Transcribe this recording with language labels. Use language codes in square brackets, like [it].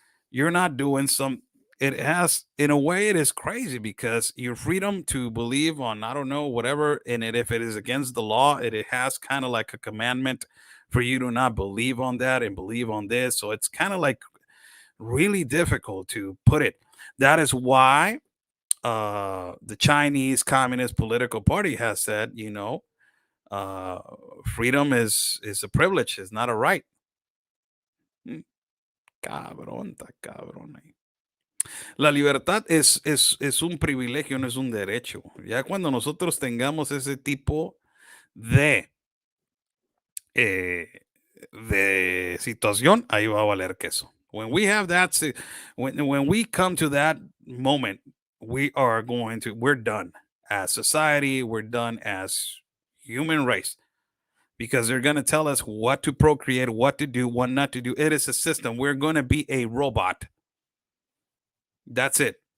[en] you're not doing some. It has, in a way, it is crazy because your freedom to believe on, I don't know, whatever, and if it is against the law, it has kind of like a commandment for you to not believe on that and believe on this. So it's kind of like really difficult to put it. That is why the Chinese Communist Political Party has said, uh, freedom is a privilege, it's not a right. [es] Mm, Cabrón, está cabrón ahí. La libertad es un privilegio, no es un derecho. Ya cuando nosotros tengamos ese tipo de, eh, de situación, ahí va a valer queso. [en] When we have that, when we come to that moment, we're done as society, we're done as human race, because they're going to tell us what to procreate, what to do, what not to do. It is a system. We're going to be a robot. That's it.